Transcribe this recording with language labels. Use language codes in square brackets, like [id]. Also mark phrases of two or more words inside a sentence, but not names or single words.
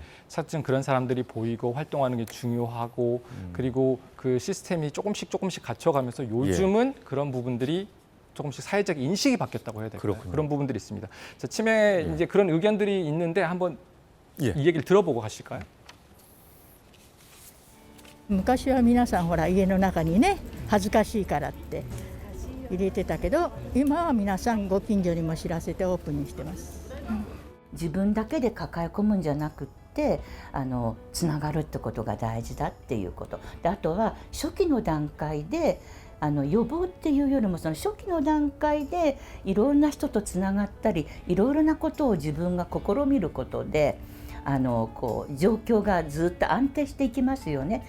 [ko] 차츰 그런 사람들이 보이고 활동하는 게 중요하고 그리고 그 시스템이 조금씩 갖춰가면서 요즘은 그런 부분들이 조금씩 사회적 인식이 바뀌었다고 해야 될까요? 그렇군요. 그런 부분들이 있습니다. 자, 치매 이제 그런 의견들이 있는데 한번 예. 이 얘기를 들어보고 가실까요? [ja] 昔は皆さんほら家の中にね恥ずかしいからって入れてたけど今は皆さんご近所にも知らせてオープンにしてます。自分だけで抱え込むんじゃなくってつながるってことが大事だっていうことで、あとは初期の段階で予防っていうよりもその初期の段階でいろんな人とつながったりいろいろなことを自分が試みることでこう状況がずっと安定していきますよね。